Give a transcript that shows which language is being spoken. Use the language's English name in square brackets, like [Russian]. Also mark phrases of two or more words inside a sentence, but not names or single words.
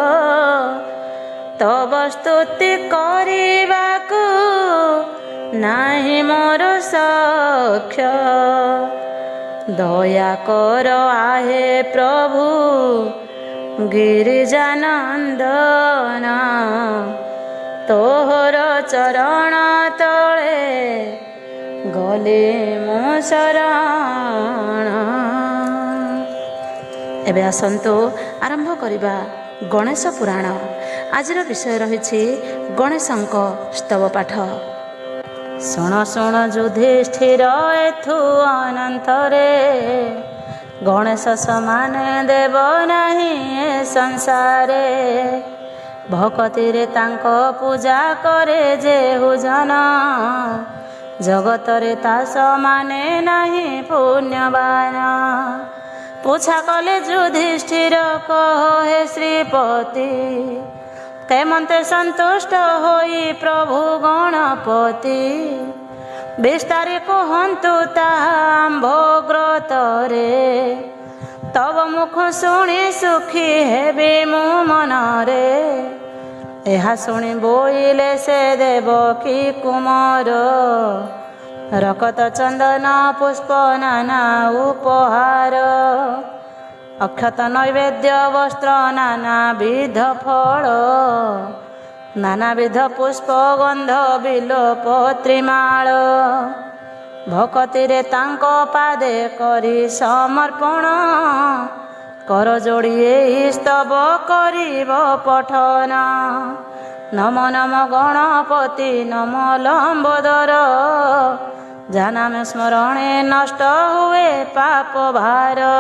[Odia] ତବ ସ୍ତୁତି କରିବାକୁ ନାହି ମୋର ସଖ୍ୟ ଦୟା କର ଆହେ ପ୍ରଭୁ ଗିରିଜାନନ୍ଦନ ତୋହର ଚରଣ ତଳେ ଗଲେ ମୋ ଶରଣ। ଏବେ ଆସନ୍ତୁ ଆରମ୍ଭ କରିବା ଗଣେଶ ପୁରାଣ। ଆଜିର ବିଷୟ ରହି ଗଣେଶଙ୍କ ସ୍ତବ ପାଠ। ଶୁଣ ଶୁଣ ଯୁଧିଷ୍ଠିର ଏଥୁ ଅନନ୍ତରେ ଗଣେଶ ସମାନ ଦେବ ନହିଁ ଏ ସଂସାରେ ଭକ୍ତି ରେ ତାଙ୍କୋ ପୂଜା କରେ ଯେହୁ ଜନ ଜଗତ ରେ ତା ସମାନେ ନହିଁ ପୁଣ୍ୟବାନ ପୁଚ୍ଛା କଲେ ଯୁଧିଷ୍ଠିର କହ ହେ ଶ୍ରୀପତି କେମନ୍ତେ ସନ୍ତୁଷ୍ଟ ହୋଇ ପ୍ରଭୁ ଗଣପତି ବିସ୍ତାରେ କହନ୍ତୁ ତାମ୍ଭୋଗ୍ରତରେ ତବ ମୁଖ ଶୁଣି ସୁଖୀ ହେବେ ମୋ ମନରେ ଏହା ଶୁଣି ବୋଇଲେ ସେ ଦେବକୀ କୁମାର ରକତ ଚନ୍ଦନ ପୁଷ୍ପ ନାନା ଉପହାର ଅକ୍ଷତ ନୈବେଦ୍ୟ ବସ୍ତ୍ର ନାନା ବିଧ ଫଳ ନାନାବିଧ ପୁଷ୍ପ ଗନ୍ଧ ବିଲୋପତ୍ରିମାଳ ଭକ୍ତି ରେ ତାଙ୍କୋ ପାଦେ କରି ସମର୍ପଣ କର ଯୋଡ଼ିଏ ସ୍ତବ କରିବ ପଠନ ନମ ନମ ଗଣପତି ନମ ଲମ୍ବୋଦର ଜାନାମ ସ୍ମରଣେ ନଷ୍ଟ ହୁଏ ପାପ ଭାର।